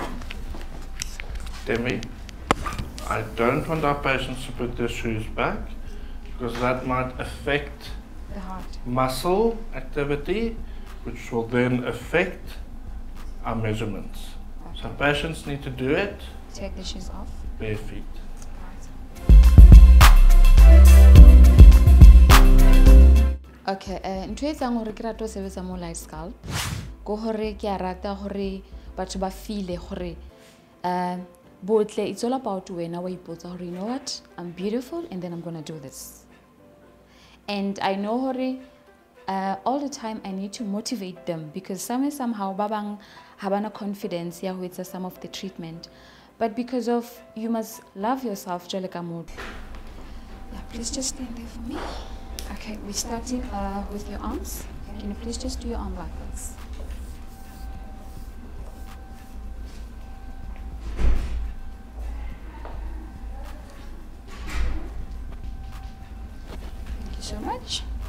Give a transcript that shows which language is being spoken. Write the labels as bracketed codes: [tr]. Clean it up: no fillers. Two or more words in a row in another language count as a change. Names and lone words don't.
[en] Thembi, I don't want our patients to put their shoes back because that might affect The heart. muscle activity, which will then affect our measurements. So patients need to do it Take the shoes off. bare feet. [st] Okay, ntho e etsang hore ke rata ho sebetsa mo Lightsculpt go hore ke a rata hore batho ba feel gore botle, [en] it's all about [st] wena wa ipotsa hore [en] you know what, I'm beautiful and then I'm gonna do this. And I know hore all the time I need to motivate them because somehow [st] ba bang ha bana confidence ya ho etsa [en] some of the treatment, but because of you must love yourself [st] jwale ka motho. [en] Yeah, please just stand there for me. Okay, we're starting with your arms. Can you please just do your arm like this? Thank you so much.